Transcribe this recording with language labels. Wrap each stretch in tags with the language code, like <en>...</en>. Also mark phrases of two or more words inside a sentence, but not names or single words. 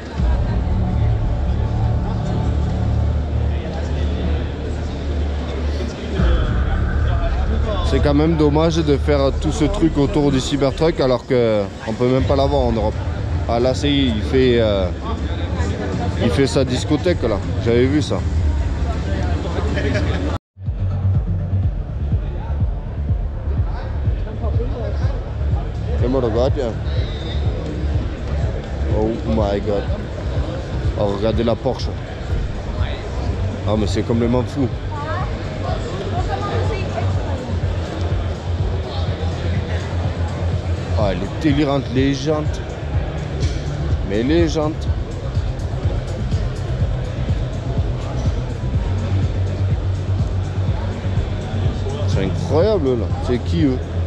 <fr>C'est quand même dommage de faire tout ce truc autour du Cybertruck alors qu'on peut même pas l'avoir en Europe. Ah là c'est il fait sa discothèque là, j'avais vu ça.</fr> <da>Det må du godt, ja.</da> <en>Oh my god.</en> <fr>Oh, regardez la Porsche. Ah mais c'est complètement fou. Ah, elle est délirante, les jantes. Mais les jantes. C'est incroyable là. C'est qui eux?</fr>